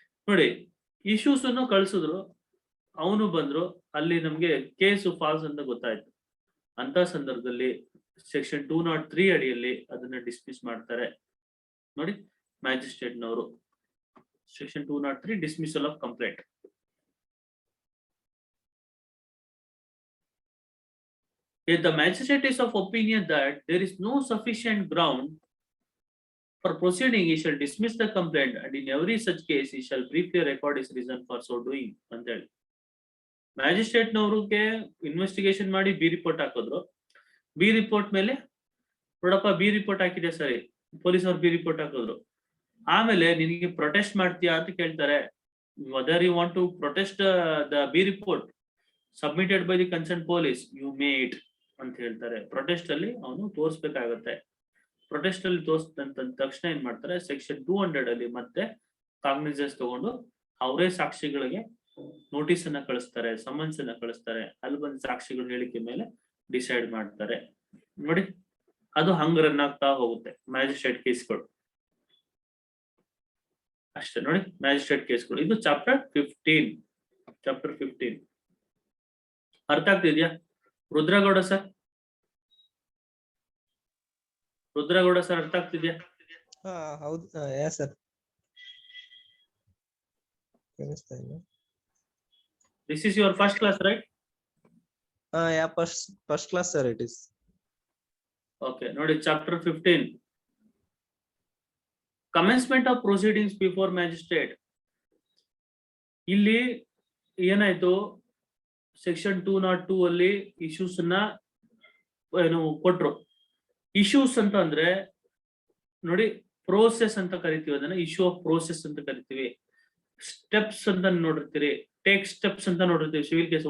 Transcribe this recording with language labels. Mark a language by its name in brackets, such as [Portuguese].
[Kannada] ನೋಡಿ, ಇಶ್ಯೂಸ್ ಅನ್ನು ಕಳ್ಸಿದ್ರು, ಅವನು ಬಂದ್ರು, ಅಲ್ಲಿ ನಮ್ಗೆ ಕೇಸು ಫಾಲ್ಸ್ ಅಂತ ಗೊತ್ತಾಯ್ತು. ಅಂತ ಸಂದರ್ಭದಲ್ಲಿ ಸೆಕ್ಷನ್ 203 ಅಡಿಯಲ್ಲಿ ಅದನ್ನ ಡಿಸ್ಮಿಸ್ ಮಾಡ್ತಾರೆ. ನೋಡಿ, ಮ್ಯಾಜಿಸ್ಟ್ರೇಟ್ ನವರು section 203 dismissal of complaint. [English] If the magistrate is of opinion that there is no sufficient ground for proceeding, he shall dismiss the complaint, and in every such case he shall briefly record his reason for so doing [Kannada] ಅಂತ ಹೇಳಿ. Magistrate ನವ್ರಿಗೆ investigation ಮಾಡಿ B report ಹಾಕಿದ್ರು. B report ಮೇಲೆ ನೋಡಪ್ಪ B report ಹಾಕಿದೆ ಸರಿ, police ಅವ್ರು B report ಹಾಕಿದ್ರು. ಆಮೇಲೆ ನಿನಗೆ ಪ್ರೊಟೆಸ್ಟ್ ಮಾಡ್ತೀಯಾ ಅಂತ ಕೇಳ್ತಾರೆ. [English] whether you want to protest the B report submitted by the concerned police, you may it [Kannada] ಅಂತ ಹೇಳ್ತಾರೆ. ಪ್ರೊಟೆಸ್ಟ್ ಅಲ್ಲಿ ಅವನು ತೋರಿಸ್ಬೇಕಾಗತ್ತೆ. ಪ್ರೊಟೆಸ್ಟ್ ಅಲ್ಲಿ ತೋರಿಸಿದಂತ ತಕ್ಷಣ ಏನ್ ಮಾಡ್ತಾರೆ, ಸೆಕ್ಷನ್ 200 ಅಲ್ಲಿ ಮತ್ತೆ ಕಾಗ್ನಿಸೆನ್ಸ್ ತಗೊಂಡು ಅವರೇ ಸಾಕ್ಷಿಗಳಿಗೆ ನೋಟಿಸ್ ಅನ್ನ ಕಳಿಸ್ತಾರೆ, ಸಮನ್ಸ್ ಅನ್ನ ಕಳಿಸ್ತಾರೆ. ಅಲ್ಲಿ ಬಂದ ಸಾಕ್ಷಿಗಳ ಹೇಳಿಕೆ ಮೇಲೆ ಡಿಸೈಡ್ ಮಾಡ್ತಾರೆ. ನೋಡಿ, ಅದು ಹಂಗ ರನ್ ಆಗ್ತಾ ಹೋಗುತ್ತೆ ಮ್ಯಾಜಿಸ್ಟ್ರೇಟ್ ಕೇಸ್ಗಳು ಅಷ್ಟೇ. ನೋಡಿ, ಮ್ಯಾಜಿಸ್ಟ್ರೇಟ್ ಕೇಸ್ಗಳು. ಇದು ಚಾಪ್ಟರ್ 15. ಅರ್ಥ ಆಗ್ತಿದ್ಯಾ ರುದ್ರಗೌಡ ಸರ್? ರುದ್ರಗೌಡ ಸರ್ ಅರ್ಥ ಆಗ್ತಿದ್ಯಾ? ಹೌದು sir. [English] This is your first class, right? Yeah, first class sir it is. Okay, [Kannada] ನೋಡಿ, [English] Chapter 15, commencement of proceedings before magistrate. [Kannada] ಇಲ್ಲಿ ಏನಾಯ್ತು, ಸೆಕ್ಷನ್ 202 ಅಲ್ಲಿ ಇಶ್ಯೂಸ್ ನ ಏನು ಕೊಟ್ರು. ಇಶ್ಯೂಸ್ ಅಂತ ಅಂದ್ರೆ ನೋಡಿ, ಪ್ರೋಸೆಸ್ ಅಂತ ಕರಿತೀವಿ, ಅದನ್ನ ಇಶ್ಯೂ ಆಫ್ ಪ್ರೋಸೆಸ್ ಅಂತ ಕರಿತೀವಿ. ಸ್ಟೆಪ್ಸ್ ಅಂತ ನೋಡಿರ್ತೀರಿ, ಟೇಕ್ ಸ್ಟೆಪ್ಸ್ ಅಂತ ನೋಡಿರ್ತೀವಿ ಸಿವಿಲ್ ಕೇಸ್.